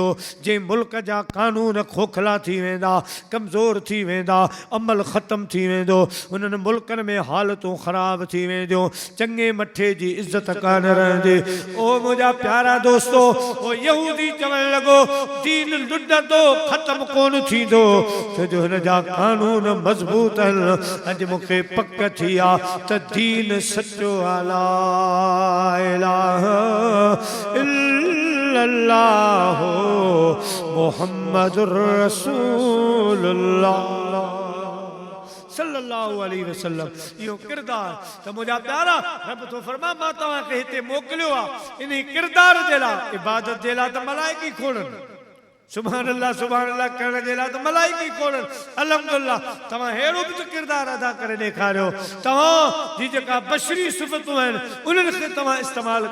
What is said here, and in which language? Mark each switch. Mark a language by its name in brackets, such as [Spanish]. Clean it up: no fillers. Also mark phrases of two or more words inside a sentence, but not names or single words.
[Sindhi] जंहिं मुल्क जा कानून खोखला थी वेंदा कमज़ोर थी वेंदा अमल ख़तम थी वेंदो उन्हनि मुल्कनि में हालतूं ख़राब थी वेंदियूं चङे मथे जी इज़त कान रहंदी ओ मुंहिंजा प्यारा दोस्तो ओ यहूदी चवण लॻो दीन लुॾंदो ख़तम कोन थींदो छो जो हिन जा कानून मज़बूत आहिनि अॼु मूंखे पक थी आहे त दीन सचो [Arabic] لا إله إلا الله محمد رسول الله صلى الله عليه وسلم [Sindhi] इहो किरदार त मुंहिंजा प्यारा रब तो फरमा मां तव्हांखे हिते मोकिलियो आहे इन किरदार जे लाइ इबादत जे लाइ त मलाइकी खोड़नि [Arabic] سبحان الله [Sindhi] करण जे लाइ त मलाइकी खोड़नि अल्हम्दुलिल्लाह तव्हां हेड़ो बि त किरदार अदा करे ॾेखारियो तव्हां जी जेका बशरी सिफ़तूं आहिनि उन्हनि खे तव्हां इस्तेमालु